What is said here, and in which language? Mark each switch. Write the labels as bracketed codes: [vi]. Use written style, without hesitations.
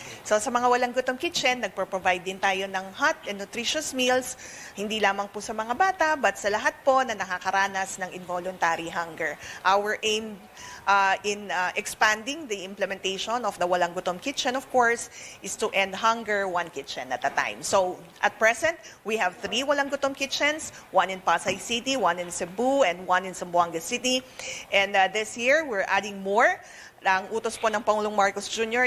[tl] So sa mga walang gutom kitchen, nagpo-provide din tayo ng [en] hot and nutritious meals, [tl] hindi lamang po sa mga bata, but sa lahat po na nakakaranas ng [en] involuntary hunger. Our aim in expanding the implementation of the Walang Gutom Kitchen, of course, is to end hunger one kitchen at a time. So, at present, we have 3 Walang Gutom Kitchens, 1 in Pasay City, 1 in Cebu, and 1 in Zamboanga City. And this year, we're adding more. [tl] Ang utos po ng Pangulong Marcos Jr.